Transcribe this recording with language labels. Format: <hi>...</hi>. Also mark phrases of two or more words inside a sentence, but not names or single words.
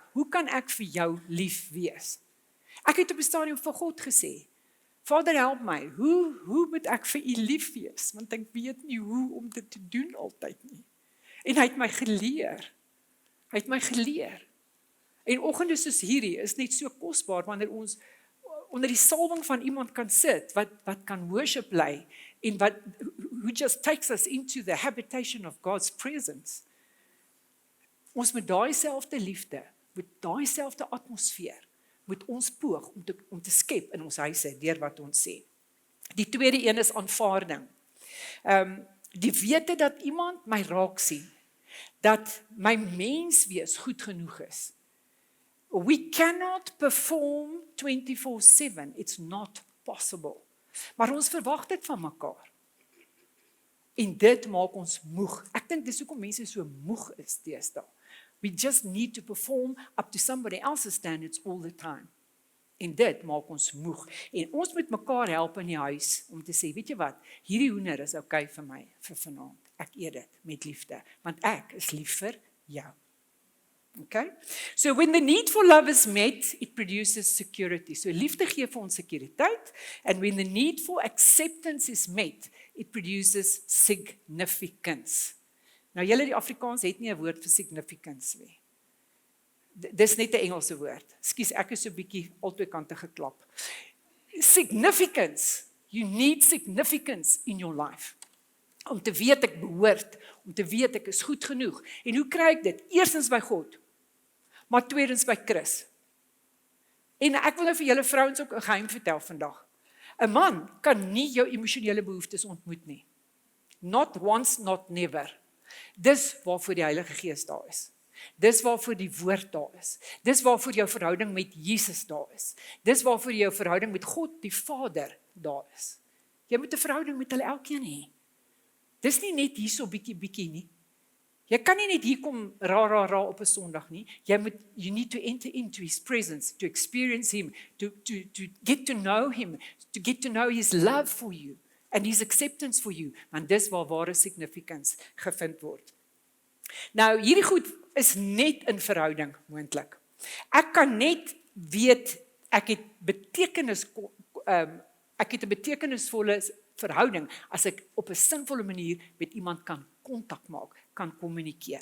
<af>Hoe kan ek vir jou lief wees? Ek het op 'n stadium vir God gesê, Vader, help my, hoe moet ek vir u lief wees? Want ek weet nie hoe om dit te doen altyd nie. En hy het my geleer. En oggende soos hierdie is net so kosbaar wanneer ons onder die salwing van iemand kan sit wat kan worship lei en</af> <en>who just takes us into the habitation of God's presence.</en> <af>Ons met daai selfde liefde, met daai selfde atmosfeer, moet ons poog om te skep in ons huise deur wat ons sê. Die tweede een is aanvaarding. Die wete dat iemand my raak sien, dat my menswees goed genoeg is.</af> <en>We cannot perform 24/7. It's not possible.</en> <af>Maar ons verwag dit van mekaar. En dit maak ons moeg. Ek dink dis hoekom mense so moeg is deesdae.</af> <en>We just need to perform up to somebody else's standards all the time.</en> <af>En dit maak ons moeg. En ons moet mekaar help in die huis om te sê, weet jy wat, hierdie hoender is okay vir my vir vanaand. Ek eet dit met liefde, want ek is lief vir jou. Okay?</af> <en>So when the need for love is met, it produces security.</en> <af>So liefde gee vir ons sekuriteit,</af> <en>and when the need for acceptance is met, it produces significance.</en> <af>Nou julle die Afrikaans het nie 'n woord vir significance nie. Dis net 'n Engelse woord. Ekskuus, ek is so 'n bietjie albei kante geklap. Significance.</af> <en>You need significance in your life.</en> <af>Om te weet ek behoort, om te weet ek is goed genoeg. En hoe kry ek dit? Eerstens by God, maar tweedens by Chris. En ek wil nou vir julle vrouens ook 'n geheim vertel vandag. 'n Man kan nie jou emosionele behoeftes ontmoet nie.</af> <en>Not once, not never.</en> <af>Dis waarvoor die Heilige Gees daar is. Dis waarvoor die woord daar is. Dis waarvoor jou verhouding met Jesus daar is. Dis waarvoor jou verhouding met God, die Vader, daar is. Jy moet 'n verhouding met hulle elkeen hê. Dis nie net hier so bietjie nie. Jy kan nie net hier kom ra op 'n Sondag nie.</af> <en>You need to enter into his presence, to experience him, to get to know him, to get to know his love for you and his acceptance for you.</en> <af>Want dis waar ware significance gevind word. Nou, hierdie goed is net in verhouding moontlik. Ek kan net weet ek het ek het 'n betekenisvolle verhouding as ek op 'n sinvolle manier met iemand kan kontak maak, kan kommunikeer.</af>